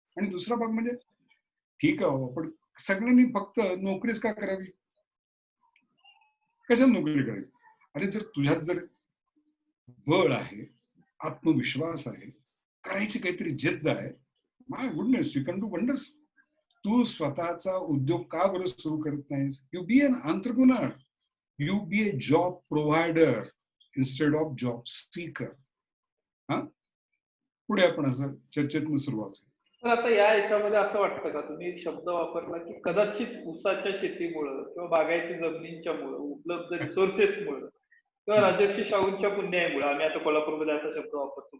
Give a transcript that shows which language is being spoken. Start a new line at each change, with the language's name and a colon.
Marathi: आणि दुसरा भाग म्हणजे ठीक आहे हो, पण सगळ्यांनी फक्त नोकरीच का करावी? कशाला नोकरी करायची? अरे जर तुझ्यात जर बळ आहे, आत्मविश्वास आहे, करायची काहीतरी जिद्द आहे,
English: My goodness you can do wonders.
Marathi: तू स्वतःचा उद्योग का बरं सुरू करत नाहीस?
English: You be an entrepreneur, you be a job provider instead of job seeker.
Marathi: हा, पुढे आपण असं चर्चेतनं सुरुवात होईल. तर आता या याच्यामध्ये असं वाटतं का, तुम्ही एक शब्द वापरला की कदाचित ऊसाच्या शेतीमुळं किंवा बागायती जमिनींच्या मुळे, उपलब्ध रिसोर्सेसमुळे किंवा राजर्षी शाहूंच्या पुण्यामुळे, आम्ही आता कोल्हापूरमध्ये असा शब्द वापरतो,